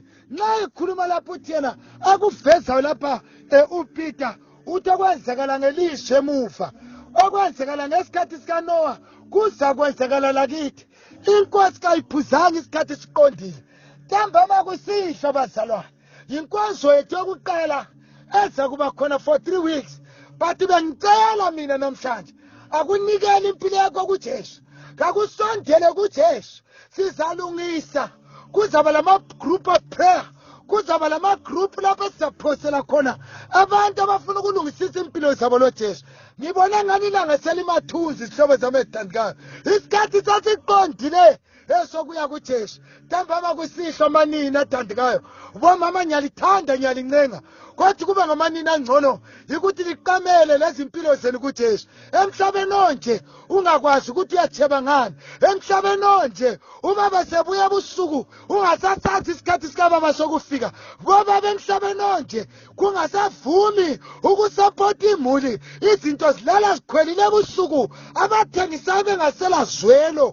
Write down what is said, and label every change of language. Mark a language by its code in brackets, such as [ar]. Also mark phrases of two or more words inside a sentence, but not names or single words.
[nr] Naye khuluma lapho uthi yena akuveza lapha uPeter uthi okwenzakala ngelizwi emuva, okwenzakala ngesikhathi sikaNoah kuza kwenzakala lakithi. Inkosi kayiphuzanga isikhathi siqondile. Ntambama kusihlo bazalwane, inkonzo yethu yokuqala eza kuba khona [en] for 3 weeks. [nr] But bengicela mina namhlanje akunikele impilo yakho kuJesu, kakusondele kuJesu. Sizalungisa, kuzaba lama [en] group of prayer, [nr] kuzaba lama group lapho sizaphosela khona abantu abafuna ukulungisisa impilo zabo loJesu. Ngibona ngani ilanga selimathuzi sihlobo zami ezithandekayo. Isikhathi sasiqondile esokuya kuJesu. Ntambama kusihlo manini athandekayo, bomama nyalithanda nyalincenga, kodwa kube ngamanini angcono ukuthi liqamele lezi impilo zenu kuJesu. Emhlabeni onje ungakwazi ukuthi uyacheba ngani, emhlabeni onje ubaba sebuya ebusuku ungasasazi isikhathi sikababa sokufika, bobaba emhlabeni onje kungasavumi ukusupport imuli, izinto zilala zikhwelile ebusuku, abathengisayo bengasela zwelo.